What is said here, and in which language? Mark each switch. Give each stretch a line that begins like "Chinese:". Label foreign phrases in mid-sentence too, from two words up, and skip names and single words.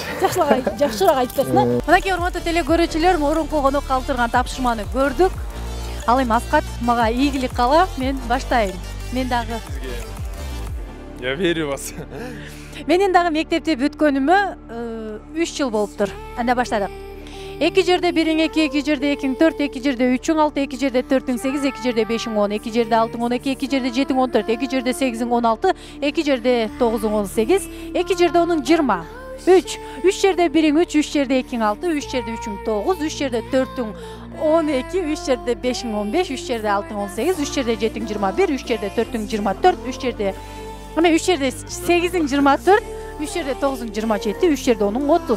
Kyrgyz: Жакшыраак айтып берсин. Мынакей урматтуу телекөрүүчүлөр, мурунку конок калтырган тапшырманы көрдүк. Ал эми Аскат мага ийгилик кала, мен баштайын. Мен дагы.
Russian: Я верю в вас.
Kyrgyz: Менин дагы мектепти бүткөнүмө 3 жыл болуптур. Анда баштадык. 2 жерде 1-ң 2, 2 жерде 2-ң 4, 2 жерде 3-ң 6, 2 жерде 4-ң 8, 2 жерде 5-ң 10, 2 жерде 6-ң 12, 2 жерде 7-ң 14, 2 жерде 8-ң 16, 2 жерде 9-ң 18, 2 жерде 10-ң 20, 3 жерде 1-ң 3, 3 жерде 2-ң 6, 3 жерде 3-ң 9, 3 жерде 4-ң 12, 3 жерде 5-ің 15, 3 жерде 6-ың 18, 3 жерде 7-ің 21, 3 жерде 4-ің 24, 3 жерде 8-ің 24, 3 жерде 9-ың 27, 3 жерде 10-ың 30.